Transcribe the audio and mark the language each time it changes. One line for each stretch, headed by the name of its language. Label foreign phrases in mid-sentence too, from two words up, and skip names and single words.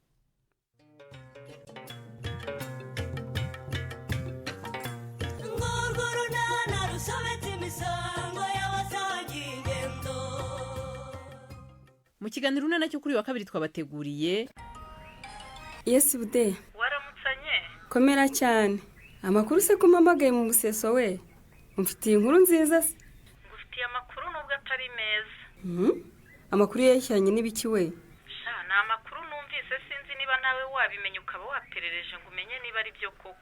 Kinyarwanda: Mu kiganiro unana cyo kuri wa kabiri twabateguriye. Yes bude. Waramutsanye? Komera cyane. Amakuru se kumpamagaye mu museso we. Umfitiye inkuru nziza se. Ngufitiye amakuru nubwo atari meza. Amakuru yeshyanye n'ibiki we? Sha na amakuru numvise sinzi niba nawe wabimenye ukaba waperereje ngo umenye niba ari byo koko.